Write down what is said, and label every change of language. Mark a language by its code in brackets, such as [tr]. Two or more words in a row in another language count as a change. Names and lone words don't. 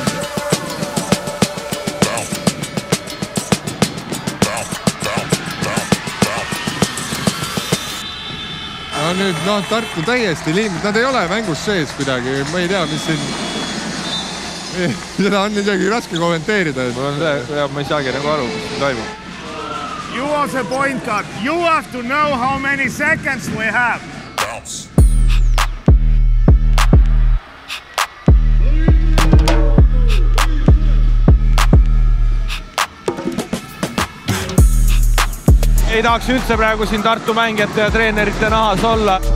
[et] No nüüd, Tartu täiesti liimid, nad ei ole mängus sees kuidagi, ma ei tea, mis siin... Seda on isegi raske kommenteerida. Ma ei saagi nagu aru, mis siin toimub. [en] You are the point guard. You have to know how many seconds we have. Bounce. [et] Ei tahaks üldse praegu siin Tartu mängijate ja treenerite nahas olla.